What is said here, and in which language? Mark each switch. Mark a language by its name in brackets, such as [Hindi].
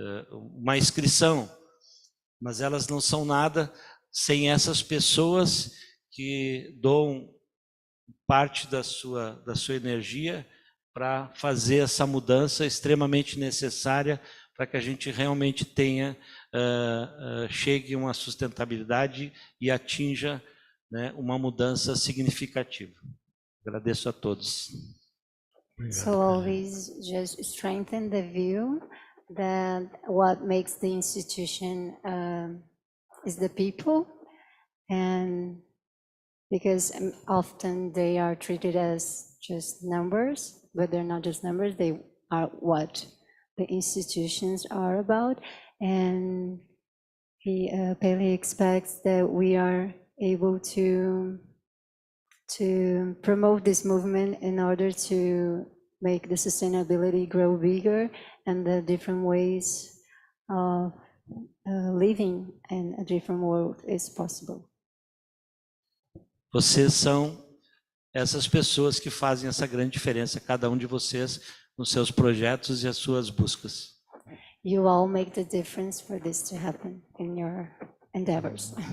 [Portuguese] uma inscrição, mas elas não são nada sem essas pessoas que doam parte da sua energia para fazer essa mudança extremamente necessária para que a gente realmente tenha, chegue a uma sustentabilidade e atinja, né, uma mudança significativa. Agradeço a todos. [English] So all these just strengthen the view that what makes the institution is the people, and because often they are treated as just numbers, but they're not just numbers, they are what the institutions are about. And Pele expects that we are able to promote this movement in order to make the sustainability grow bigger and the different ways of living in a different world is possible. [Portuguese] Vocês são essas pessoas que fazem essa grande diferença, cada um de vocês nos seus projetos e as suas buscas. [English] You all make the difference for this to happen in your endeavors.